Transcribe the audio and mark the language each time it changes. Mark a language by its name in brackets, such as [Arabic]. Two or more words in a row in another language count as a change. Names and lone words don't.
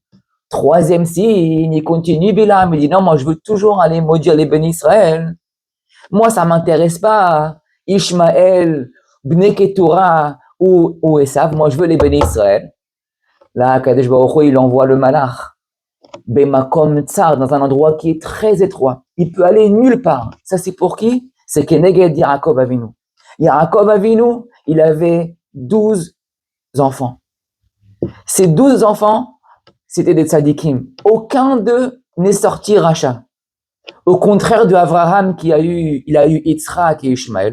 [French] 3e signe, il continue Bilham, il dit non, moi je veux toujours aller maudire les bénis Israël. Moi, ça m'intéresse pas, Ishmaël, Bnei Ketura ou Esav. Moi, je veux les bénis Israël. Là, [Hebrew] הקדוש ברוך הוא, [French] il envoie le malach. [Hebrew] במקום צר, [French] dans un endroit qui est très étroit. Il peut aller nulle part. Ça, c'est pour qui? C'est Keneged Yaakov Avinu. Yaakov Avinu, il avait 12 enfants. Ces 12 enfants, c'était des tzadikim. Aucun d'eux n'est sorti rachat. Au contraire de Abraham il a eu Yitzhak et Ishmaël.